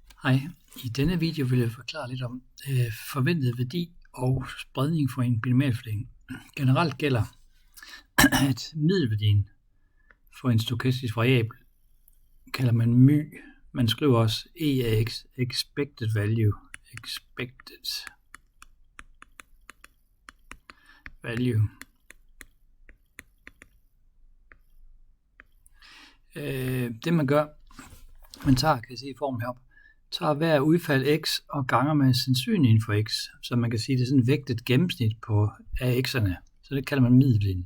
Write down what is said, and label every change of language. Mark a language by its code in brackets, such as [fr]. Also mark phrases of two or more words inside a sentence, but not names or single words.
[da] Hej, i denne video vil jeg forklare lidt om forventet værdi og spredning for en binomialfordeling. Generelt gælder, at middelværdien for en stokastisk variabel kalder man my. Man skriver også e af x, [en] expected value. [da] Det man gør, man tager, kan I se i formen heroppe, tager hver udfald x og ganger med sandsynligheden for x, så man kan sige, det er sådan et vægtet gennemsnit af x'erne, så det kalder man middelværdien.